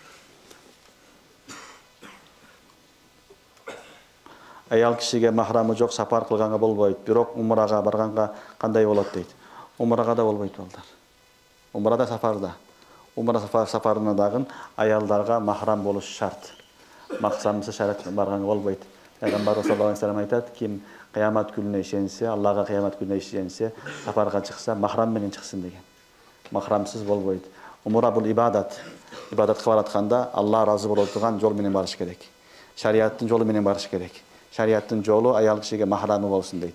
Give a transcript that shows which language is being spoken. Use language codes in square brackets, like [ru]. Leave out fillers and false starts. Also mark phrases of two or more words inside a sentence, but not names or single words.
[ky] Аял кишиге махрамы жок сапар кылганга болбойт, бирок умрага барганга кандай болот дейт. Умрага да болбойт балдар. Умра да сапарда. Умра сапарына дагы аялдарга махрам болуш шарт. Максамсыз шариат барганга болбойт. Пайгамбар [ar] صلى الله عليه وسلم [ky] айтат, ким кыямат күнүнө ишенсе, Аллага кыямат күнүнө ишенсе, сапарга чыкса, махрам менен чыксын деген. Махрамсыз болбойт. Умра бул ибадат. Ибадатка баратканда Алла разы болот турган жол менен барыш керек. Шариаттын жолу менен барыш керек. Шариаттын жолу аял кишиге махрамы болсун дейт.